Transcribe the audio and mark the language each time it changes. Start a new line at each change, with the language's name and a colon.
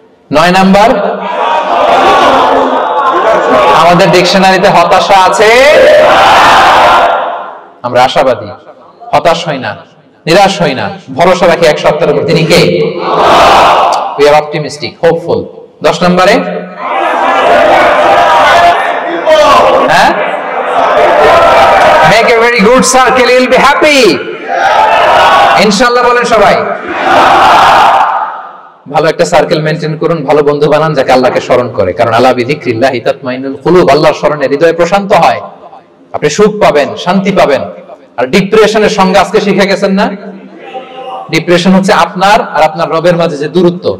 Bangla: 9 number, আমাদের ডিকশনারিতে হতাশা আছে, আমরা আশাবাদী, হতাশ হই না, নিরাশ হই না, ভরসা রাখি এক সত্তার উপর, তিনি কে?
English: We are optimistic, hopeful.
Bangla: 10 নম্বরে, হ্যাঁ,
English: make a very good circle, you will be happy.
Bangla: ইনশাআল্লাহ বলেন সবাই। ভালো একটা সার্কেল মেইনটেইন করুন, ভালো বন্ধু বানান যাকে আল্লাহকে স্মরণ করে। কারণ
Arabic: আলা বিযিকরিল্লাহি তাতমাইন্নুল কুলুব,
Bangla: আল্লাহর স্মরণে হৃদয় প্রশান্ত হয়, আপনি সুখ পাবেন, শান্তি পাবেন। আর ডিপ্রেশনের সঙ্গে আজকে শিখে গেছেন না, ডিপ্রেশন হচ্ছে আপনার আর আপনার রবের মাঝে যে দূরত্ব।